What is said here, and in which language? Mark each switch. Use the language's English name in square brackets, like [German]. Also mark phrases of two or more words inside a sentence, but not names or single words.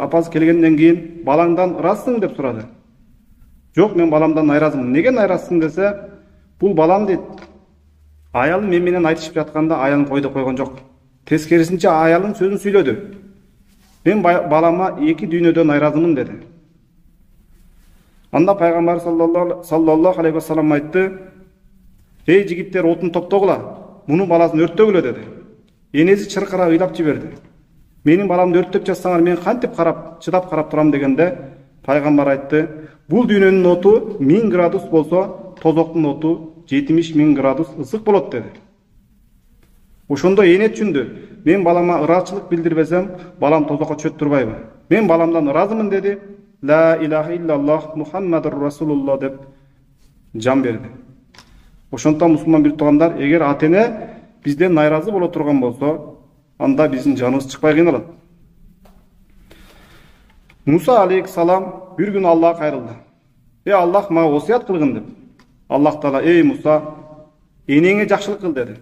[Kyrgyz] Апасы келгенден кийин балаңдан ыраазысың деп сурады. Жок, мен баламдан найразымын. Неге найразсың десе, бул балам дейт. Аялым мен менен айтышып жатканда аялым койдо койгон жок. Тескерисинче аялым сөзүн сүйлөдү. Мен балама эки дүйнөдө найразымын деди. Анда пайгамбар [Arabic] صلى الله عليه وسلم [Kyrgyz] айтты, эй жигиттер, отун топтогула, мунун баласын өрттөгүлө деди. Энеси чыркырап ыйлап жиберди. Менин баламды өрттөп жатсаңар, мен кантип чыдап карап турам дегенде, пайгамбар айтты, бул дүйнөнүн оту 1000 градус болсо, тозоктун оту 70.000 градус ысык болот деди. Ошондо эне түшүндү. Мен балама ыраазычылык билдирбесем, балам тозокко чөп турбайбы? Мен баламдан ыраазымын деди. [Arabic] لا إله إلا الله محمد رسول الله [Kyrgyz] деп жан берди. Ошондуктан мусулман бир туугандар, эгер ата-эне бизден найразы боло турган болсо, анда биздин жаныбыз чыкпай кыйналат. Муса алейхиссалам бир күн Аллахка кайрылды. Аллах мага осуят кылгын деп. Аллах Таала, эй Муса, энеңе жакшылык кыл деди.